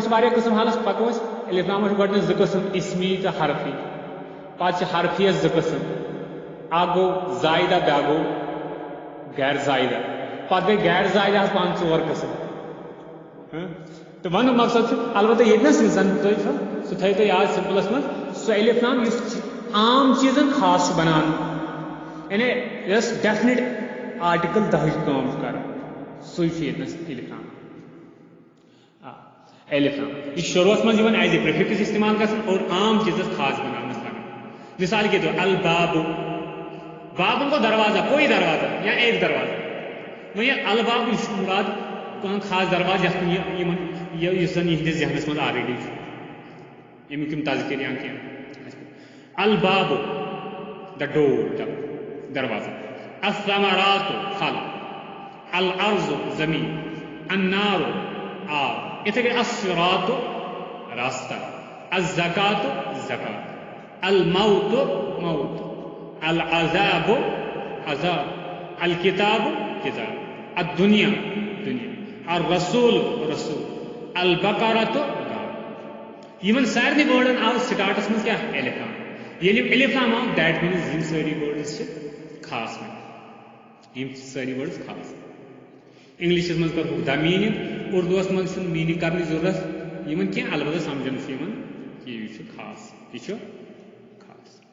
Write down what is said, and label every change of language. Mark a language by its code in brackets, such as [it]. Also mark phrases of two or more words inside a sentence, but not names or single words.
[ks] چھِ واریاہ قٕسم حالس پکو أسۍ الف لامس چھِ گۄڈنیٚتھ زٕ قٕسم اسمی تہٕ حرفی پتہٕ چھِ حرفیس زٕ قٕسم اکھ گوٚو زایدہ بیٛاکھ گوٚو غیر زایدہ پتہٕ گٔے غیر زایدہس پانہٕ ژور قٕسم تہٕ وننُک مقصد چھُ البتہ ییٚتنس یُس زن تُہۍ چھُ سُہ تھٲیِو تُہۍ یاد سمپلس منٛز سُہ الف لام یُس عام چیٖزن خاص چھُ بناونہٕ یعنی یۄس [en] definite article [ks] دہٕچ کٲم چھُ کران سُے چھُ ییٚتنس الف لام الف لام یہِ چھُ شروٗعس منٛز یِوان [en] as a prefix [ks] استعمال گژھان اور عام چیٖزس خاص بناونس لگان [ur] مثال کے طور [ks] الباب بابن گوٚو دروازہ [ur] کوئی دروازہ یا ایک دروازہ [ks] وۄنۍ یہِ الباب یہِ چھُ مُراد کانٛہہ خاص دروازٕ یتھ کُن یِمن یُس زن یِہنٛدِس ذہنس منٛز آلریڈی چھُ ییٚمیُک یِم تذکر یا کینٛہہ الباب [en] the door [ks] دروازہ الثمرات پھل [ar] الارض زمین، النار آگ، اتھے گئے الصراط راستہ، الزکات زکات، الموت موت، العذاب عذاب، الکتاب کتاب، الدنیا دنیا، الرسول رسول، [ks] البقرۃ یمن سارنی ورڈن آو سٹارٹس من کیا الف لام، ییٚلہِ یِم الف لام آو [en] that means [ks] یِم سٲری ورڈز چھِ خاص یِم سٲری ورڈز خاص. انگلشس من کرہوکھ [en] the meaning, [ks] اردوس من چھُنہٕ میٖنِنٛگ کرنٕچ ضروٗرت یِمن کینٛہہ، البتہ سمجھن چھُ یِمن کہ یہِ چھُ خاص، یہِ چھُ خاص.